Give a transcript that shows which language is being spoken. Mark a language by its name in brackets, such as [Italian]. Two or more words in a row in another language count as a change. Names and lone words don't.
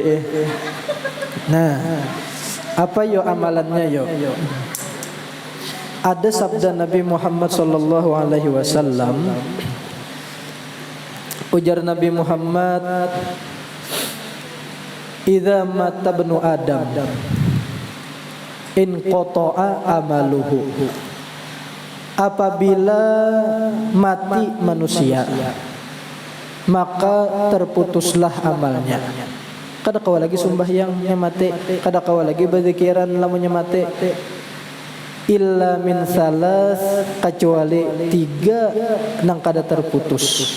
[Banjar] Nah, apa yo amalannya yo? [Indonesian] ada sabda Nabi Muhammad [Arabic] صلى الله عليه وسلم. [Banjar] Ujar Nabi Muhammad, [Arabic] "إذا مات ابن آدم انقطع عمله." [Indonesian] Apabila mati manusia, maka terputuslah amalnya. [Banjar] Kada kawa lagi sumbahyangnya mati, kada kawa lagi berzikiran lamunnya mati. [Arabic] إلا من ثلاث, [Banjar] kecuali 3 nang kada terputus.